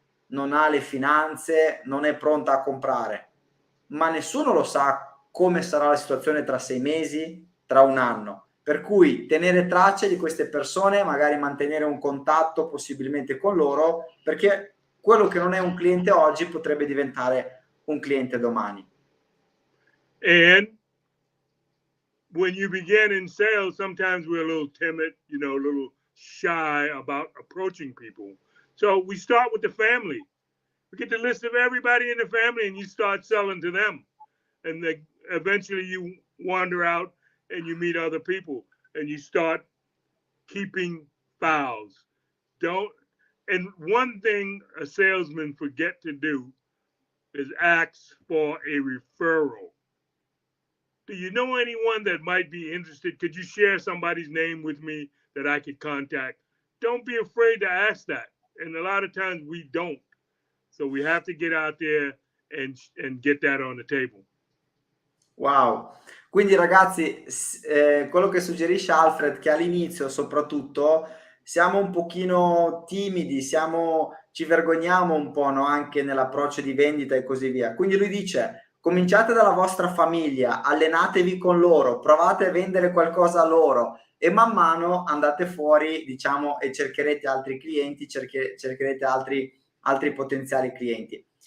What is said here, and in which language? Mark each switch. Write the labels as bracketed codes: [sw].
[it] non ha le finanze, non è pronta a comprare, ma nessuno lo sa come sarà la situazione tra 6 mesi, tra un anno. Per cui tenere traccia di queste persone, magari mantenere un contatto possibilmente con loro, perché quello che non è un cliente oggi potrebbe diventare un cliente domani. [en] And when you begin in sales, sometimes we're a little timid, a little shy about approaching people. So we start with the family. We get the list of everybody in the family and you start selling to them. And then eventually you wander out and you meet other people and you start keeping files. And one thing a salesman forget to do is ask for a referral. Do you know anyone that might be interested? Could you share somebody's name with me that I could contact? Don't be afraid to ask that. And a lot of times we don't. So we have to get out there and get that on the table. Wow. [it] Quindi ragazzi, quello che suggerisce Alfred, che all'inizio soprattutto siamo un pochino timidi, ci vergogniamo un po', no? Anche nell'approccio di vendita e così via. Quindi lui dice, cominciate dalla vostra famiglia, allenatevi con loro, provate a vendere qualcosa a loro e man mano andate fuori, diciamo, e cercherete altri clienti, cercherete altri potenziali clienti.